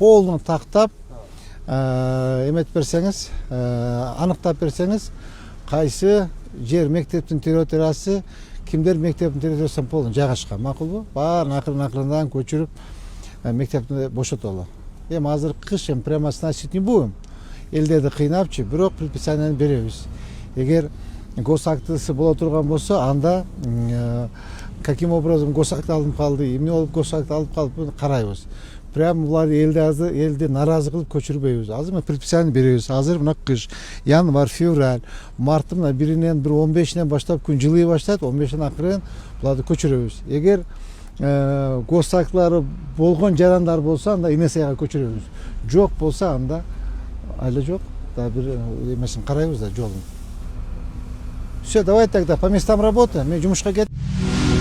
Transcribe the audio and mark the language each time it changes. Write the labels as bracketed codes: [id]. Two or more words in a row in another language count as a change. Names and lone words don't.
[ky] Полный тактап, эметип берсеңиз, аныктап берсеңиз, кайсы жер мектептин территориясы, кимдер мектептин территориясына полный жайгашкан, макулбу? Баарын акырын-акырындан көчүрүп мектепти бошотолу. Эми азыр кыш, эми [ru] прямо сносить не будем. [ky] Элдерди кыйнапчы, бирок предписанияны беребиз. Эгер госактысы боло турган болсо, анда [ru] каким образом [ky] госакт алынып калды, эмне болуп госакт алып калып карайбыз. Прям булар элди наразы кылып көчүрбөйбүз. Азыр предписание беребиз. Азыр мына кыш, январь, февраль, марттын 1-нен 15-нен баштап күн жылый баштайт, 15-тен акырын буларды көчүрөбүз. Эгер госактылары болгон жарандар болсо, анда инесияга көчүрөбүз. Жок болсо, анда айла жок. Да бир эмесин карайбыз да жолун. [ru] Все, давай тогда по местам работы. [ky] Мен жумушка кет.